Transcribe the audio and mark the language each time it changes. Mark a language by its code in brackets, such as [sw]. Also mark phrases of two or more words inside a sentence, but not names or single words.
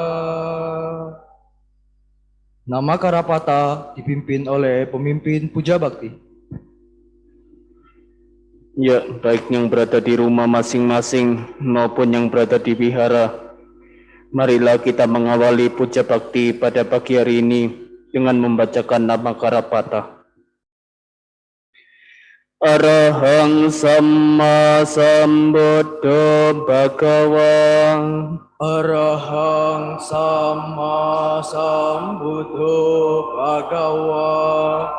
[id] Nama Karapata dipimpin oleh pemimpin puja bakti. Ya, baik yang berada di rumah masing-masing maupun yang berada di wihara, marilah kita mengawali puja bakti pada pagi hari ini dengan membacakan nama Karapata. [pi] Arahang Samma Sambuddho Bhagava. Arahang Samma Sambuddho Bhagava.